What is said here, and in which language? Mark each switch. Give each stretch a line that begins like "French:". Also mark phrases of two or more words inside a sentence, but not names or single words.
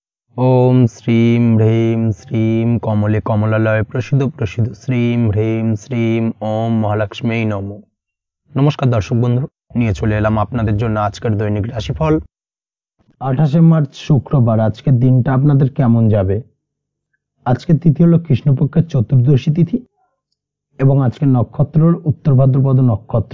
Sanskrit: ओम श्रीं ह्रीं श्रीं कमले कमलालय प्रसिद्ध प्रसिद्ध श्रीं ह्रीं श्रीं ओम महालक्ष्मी नमो।
Bangla: নমস্কার দর্শক বন্ধু, নিয়ে চলে এলাম আপনাদের জন্য আজকের দৈনিক রাশিফল। 28 মার্চ শুক্রবার আজকের দিনটা আপনাদের কেমন যাবে। আজকের তিথি হলো কৃষ্ণপক্ষের চতুর্দশী তিথি এবং আজকের নক্ষত্র হলো উত্তর ভাদ্রপদ নক্ষত্র।